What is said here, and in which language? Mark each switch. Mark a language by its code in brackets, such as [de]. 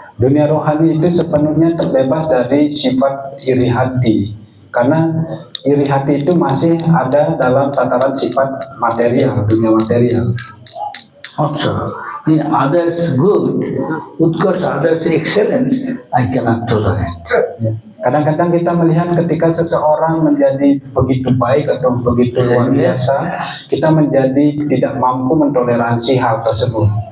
[id] Dunia rohani itu sepenuhnya terbebas dari sifat iri hati, karena iri hati itu masih ada dalam tataran sifat material, dunia material. [en] Also, when others good, utkarsh, others excellence, I cannot tolerate. [id] Kadang-kadang kita melihat ketika seseorang menjadi begitu baik atau begitu luar biasa, kita menjadi tidak mampu mentoleransi hal tersebut.